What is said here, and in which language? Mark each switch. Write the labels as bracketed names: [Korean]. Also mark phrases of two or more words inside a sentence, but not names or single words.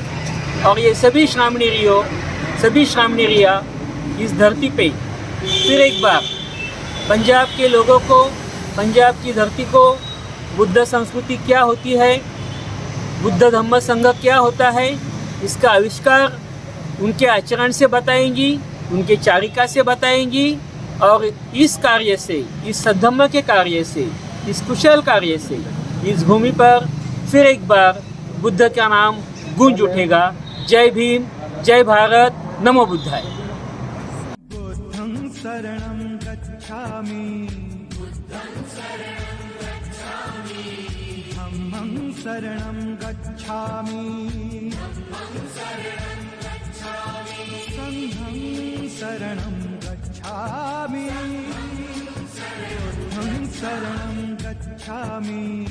[Hindi] और ये सभी श्रामणेरियाँ इस धरती पे फिर एक बार पंजाब के लोगों को, पंजाब की धरती को बुद्ध संस्कृति क्या होती है, बुद्ध धम्म संघ क्या होता है, इसका आविष्कार उनके आचरण से बताएंगी, उनके चारिका से बताएंगी। और इस कार्य से, इस सद्धम्म के कार्य से, इस कुशल कार्य से इस भूमि पर फिर एक बार बुद्ध का नाम गूंज उठेगा। जय भीम, जय भारत, [Sanskrit] नमो बुद्धाय। [Pali] बुद्धं शरणं गच्छामि धम्मं धम्मं शरणं गच्छामि संघं शरणं गच्छामि बुद्धं शरणं गच्छामि